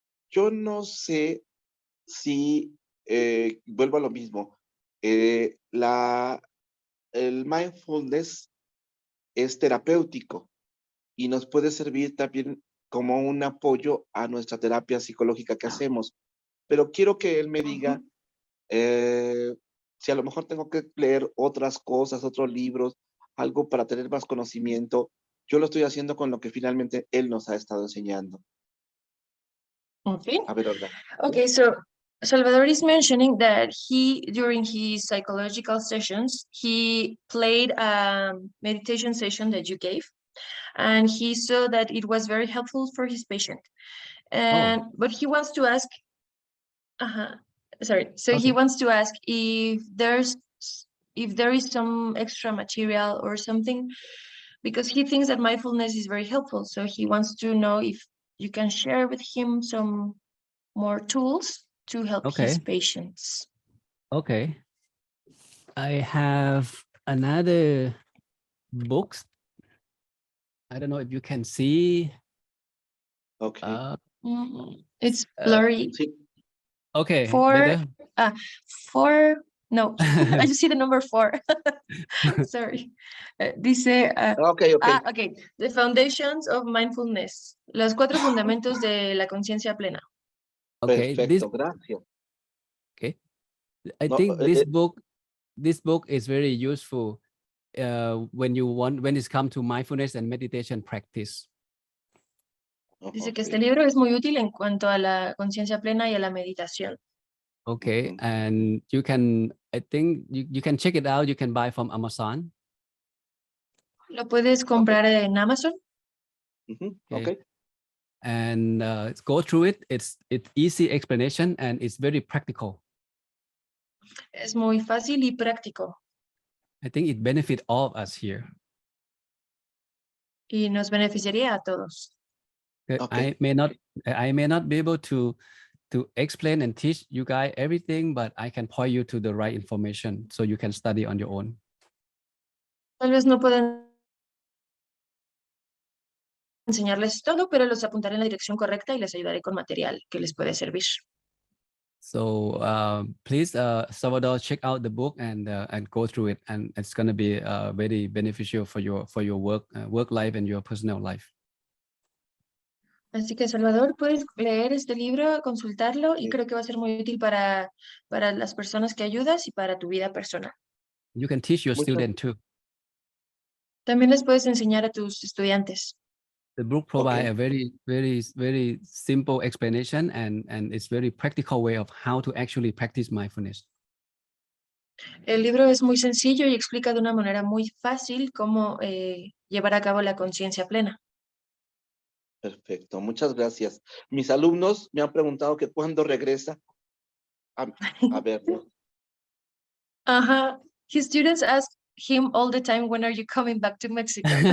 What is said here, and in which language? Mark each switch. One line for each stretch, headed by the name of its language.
Spanish: Yo no sé si, vuelvo a lo mismo, el mindfulness es terapéutico y nos puede servir también como un apoyo a nuestra terapia psicológica que hacemos. Pero quiero que él me diga si a lo mejor tengo que leer otras cosas, otros libros, algo para tener más conocimiento. Yo lo estoy haciendo con lo que finalmente él nos ha estado enseñando.
English: Okay.
Spanish: A ver, Olga.
English: Okay, so Salvador is mentioning that during his psychological sessions, he played a meditation session that you gave, and he saw that it was very helpful for his patient. But he wants to ask, he wants to ask if there is some extra material or something, because he thinks that mindfulness is very helpful. So he wants to know if you can share with him some more tools to help his patients. Okay. I have another book I don't know if you can see. Ok. It's blurry.
Spanish: Sí.
English: Okay, Four. better. 4. No, I just see the number 4. Sorry.
Spanish: Dice.
English: Ok, ok. Okay. The foundations of mindfulness.
Spanish: Los 4 fundamentos de la conciencia plena.
English: Okay,
Spanish: Perfecto, gracias.
English: okay. I
Spanish: No,
English: think this book is very useful when it's come to mindfulness and meditation practice.
Spanish: Dice que
English: ok.
Spanish: este libro es muy útil en cuanto a la conciencia plena y a la meditación.
English: Okay, and you can, I think you can check it out. You can buy from Amazon.
Spanish: Lo puedes comprar en Amazon.
English: Ok. And go through it. It's easy explanation and it's very practical.
Spanish: Es muy fácil y práctico.
English: I think it benefits all of us here.
Spanish: Y nos beneficiaría a todos.
English: I may not be able to explain and teach you guys everything, but I can point you to the right information so you can study on your own.
Spanish: Tal vez no puedan enseñarles todo, pero los apuntaré en la dirección correcta y les ayudaré con material que les puede servir.
English: So please, Salvador, check out the book and go through it, and it's going to be very beneficial for your work life and your personal life.
Spanish: Así que, Salvador, puedes leer este libro, consultarlo y creo que va a ser muy útil para las personas que ayudas y para tu vida personal.
English: You can teach your students too.
Spanish: También les puedes enseñar a tus estudiantes.
English: The book provides a very, very, very simple explanation and it's very practical way of how to actually practice mindfulness.
Spanish: El libro es muy sencillo y explica de una manera muy fácil cómo llevar a cabo la conciencia plena. Perfecto, muchas gracias. Mis alumnos me han preguntado que cuándo regresa a vernos.
English: His students ask him all the time, when are you coming back to Mexico?